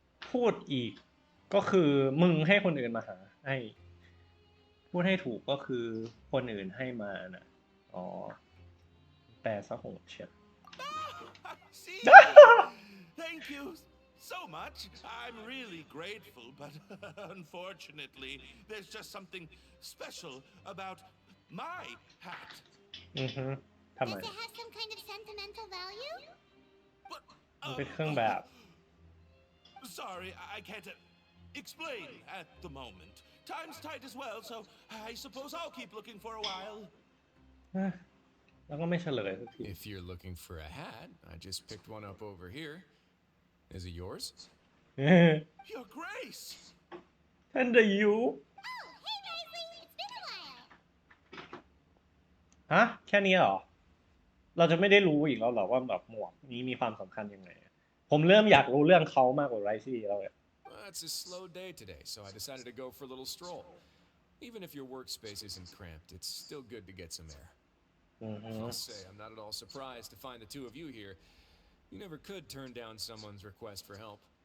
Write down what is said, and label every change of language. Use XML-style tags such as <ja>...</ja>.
<th>พูดอีกก็คือมึงให้คนอื่นมาหาให้พูดให้ถูกก็คือคนอื่นให้มานะอ๋อแปลซะโหดเชียว</th> <en>See? Thank you so much. I'm really grateful, but unfortunately, there's just something special about my hat.</en> <th>ทำไม</th> <en>Does it have some kind of sentimental value? But,</en> <th>มันเป็นเครื่องแบบ</th> <en>sorry, I can't explain at the moment. Time's tight as well, so I suppose I'll keep looking for a while.</en> <th>แล้วก็ไม่เฉลยสักที</th> <en>If you're looking for a hat, I just picked one up over here. Is it yours? Your Grace!</en> <th>ท่านได้ยู</th> <en>Oh, hey Wriothesley, it's been a while.</en> <th>ฮะแค่นี้เหรอ เราจะไม่ได้รู้อีกแล้วเหรอว่าแบบหมวกนี้มีความสำคัญยังไง ผมเริ่มอยากรู้เรื่องเขามากกว่าไรซี่แล้วเนี่ย</th> <en>Well, it's a slow day today, so I decided to go for a little stroll. Even if your workspace isn't cramped, it's still good to get some air. I'll say, I'm not at all surprised to find the two of you here. You never could turn down someone's request for help.</en>